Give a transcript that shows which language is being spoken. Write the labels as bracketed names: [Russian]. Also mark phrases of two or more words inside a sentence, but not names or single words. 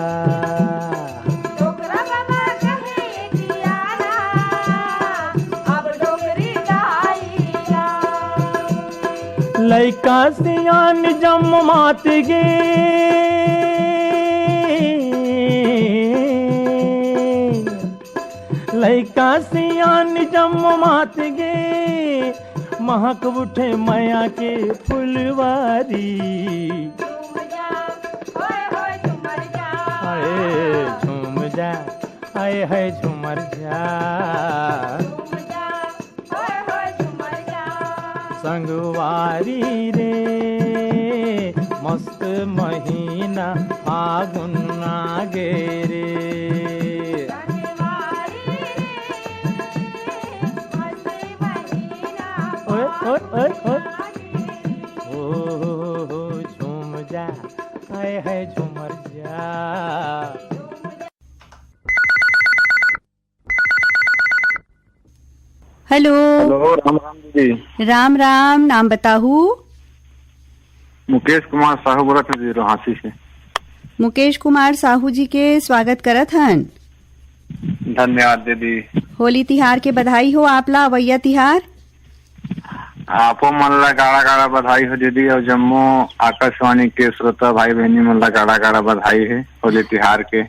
[Chhattisgarhi] लइका सियान जम मात गे लइका सियान जम मात गे महक उठे माया के फुलवारी। आए झूम जा आए है झूमर जा संगवारी रे मस्त महीना फागुन आगे रे। ओए ओए ओए ओए ओ झूम जा आए है झूमर जा। हेलो हेलो, राम राम दीदी। राम राम, नाम बताहू? मुकेश कुमार साहू बोला था जी रोहासी से। मुकेश कुमार साहू जी के स्वागत करत हन। धन्यवाद दीदी। होली तिहार के बधाई हो आपला, अवैया तिहार। आपो मन ला गाड़ा गाड़ा बधाई हो दीदी, और जम्मू आकाशवाणी के श्रोता भाई बहनी मन ला गाड़ा गाड़ा बधाई है होली तिहार के।